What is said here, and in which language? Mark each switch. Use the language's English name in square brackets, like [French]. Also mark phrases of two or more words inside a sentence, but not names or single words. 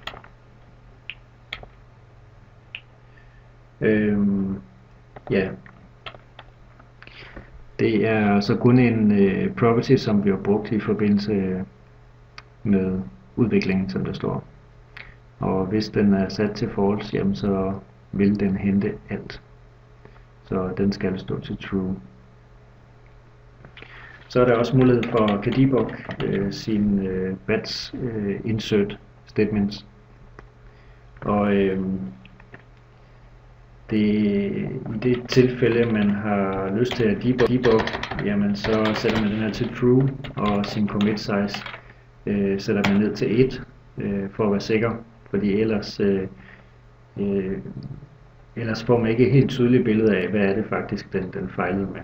[Danish] Det er så kun en property, som bliver brugt i forbindelse med udviklingen, som der står. Og hvis den er sat til false, så vil den hente alt. Så den skal stå til true. Så er der også mulighed for at kan debug sin [English] batch insert statements. [Danish] Og i det tilfælde, man har lyst til at debug, så sætter man den her til true, og sin [English] commit size [Danish] sætter man ned til 1 for at være sikker, fordi ellers får man ikke et helt tydeligt billede af, hvad er det faktisk, den fejlede med.